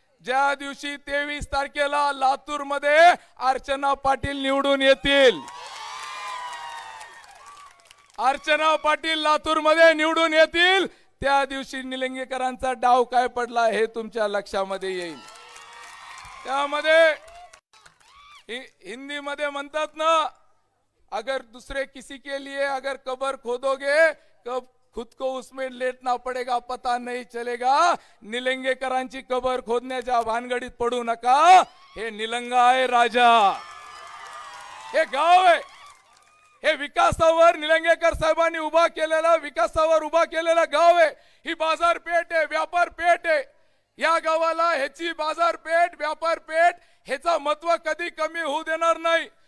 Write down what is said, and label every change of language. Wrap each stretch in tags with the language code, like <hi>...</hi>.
<mr>ज्या दिवशी 23 तारखेला लातूर मध्ये अर्चना पाटील निवडून येतील, अर्चना पाटील लातूर मध्ये निवडून येतील, त्या दिवशी निलंगेकरांचा डाव काय पडला हे तुमच्या लक्षामध्ये येईल. त्यामध्ये हिंदी मध्ये म्हणतात ना,</mr> <hi>अगर दूसरे किसी के लिए अगर कबर खोदोगे कब खुद को उसमें लेटना पड़ेगा पता नहीं चलेगा.</hi> <mr>निलंगेकरांची कबर खोदण्याच्या भानगडीत पडू नका. हे निलंगा आहे राजा, हे गाव आहे, हे विकासावर निलंगेकर साहेबांनी उभा केलेला, विकासावर उभा केलेला गाव आहे. ही बाजारपेठ आहे, व्यापारपेठ आहे. या गावाला ह्याची बाजारपेठ, व्यापारपेठ ह्याचा महत्व कधी कमी होऊ देणार नाही.</mr>